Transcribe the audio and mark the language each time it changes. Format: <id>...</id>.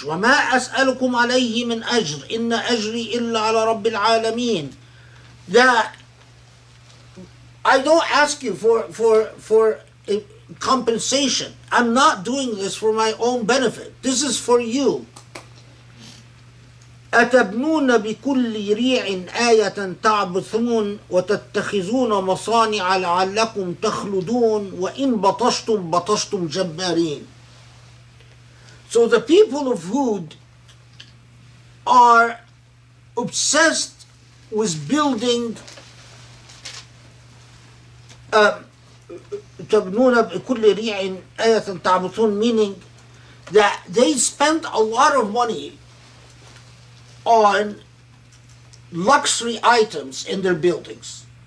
<ar>وَمَا أَسْأَلُكُمْ عَلَيْهِ مِنْ أَجْرٍ إِنَّ أَجْرِي إِلَّا عَلَى رَبِّ الْعَالَمِينَ.</ar> <en>That I don't ask you for a compensation. I'm not doing this for my own benefit. This is for you.</en> <ar>أتبنون بكل ريع آية تعبثون وتتخذون مصانع لعلكم تخلدون وإن بطشتم بطشتم جبارين.</ar> <en>So the people of Hud are obsessed with building</en> <ar>تبنون بكل ريع آية تعبثون,</ar> <en>meaning that they spent a lot of money on luxury items in their buildings.</en>